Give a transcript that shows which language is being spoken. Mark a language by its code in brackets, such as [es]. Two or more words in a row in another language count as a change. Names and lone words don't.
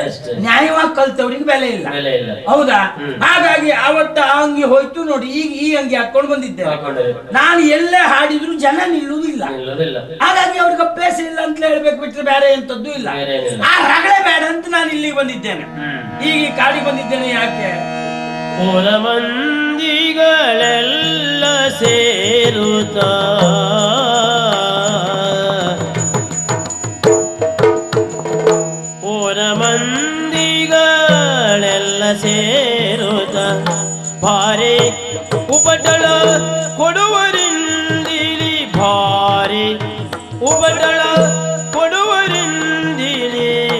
[kn] ನ್ಯಾಯವಾಗಿ ಕಲ್ತವ್ರಿಗೆ ಬೆಲೆ ಇಲ್ಲ, ಹೌದಾ? ಹಾಗಾಗಿ ಅವತ್ತ ಆ ಅಂಗಿ ಹೋಯ್ತು ನೋಡಿ, ಈಗ ಈ ಅಂಗಿ ಹಾಕೊಂಡು ಬಂದಿದ್ದೆ ನಾನು. ಎಲ್ಲೇ ಹಾಡಿದ್ರು ಜನ ನಿಲ್ಲುವುದಿಲ್ಲ, ಹಾಗಾಗಿ ಅವ್ರಿಗೆ ಅಭ್ಯಾಸ ಇಲ್ಲ ಅಂತ ಹೇಳ್ಬೇಕು ಬಿಟ್ರೆ ಬೇರೆ ಎಂತದ್ದು ಇಲ್ಲ. ಆ ರಗಳೆ ಬೇಡ ಅಂತ ನಾನು ಇಲ್ಲಿಗೆ ಬಂದಿದ್ದೇನೆ, ಈಗ ಕಾಡಿಗೆ ಬಂದಿದ್ದೇನೆ. ಯಾಕೆ? ಪುರ ಮಂದಿಗಳೆಲ್ಲ ಸೇರುತ್ತ ಪುರ ಮಂದಿಗಳೆಲ್ಲ ಸೇರುತ್ತ ಭಾರಿ ಉಪಟಳ ಕೊಡುವರಿಂದಿಲಿ, ಭಾರಿ ಉಪಟಳ ಕೊಡುವರಿಂದಿಲಿ,